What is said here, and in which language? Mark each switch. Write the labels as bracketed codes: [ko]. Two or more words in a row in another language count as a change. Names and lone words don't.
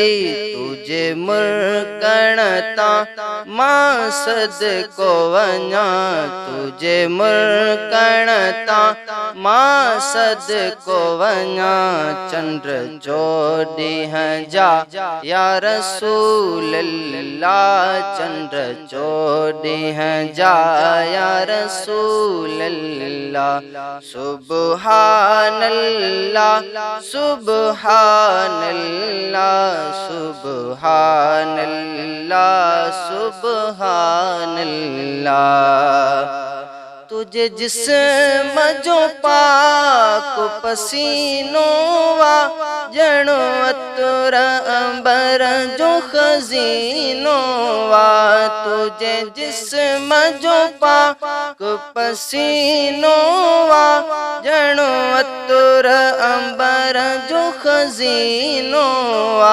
[sd] तुझे मुल्कणता मां सदको वञा तुझे मुल्कणता मां सदको वञा। चंद्र चौॾींह जा [ar] يا رسول الله [sd] चंद्र चौॾींह जा [ar] يا رسول الله. سبحان الله سبحان الله سبحان الله سبحان الله. [sd] तुझे जिस्म जो पाक पसीनो वा जणो अतर अंबर जो खजीनो वा। तुझे जिस्म जो पाक पसीनो वा जणो अतर अंबर जो खजीनो वा।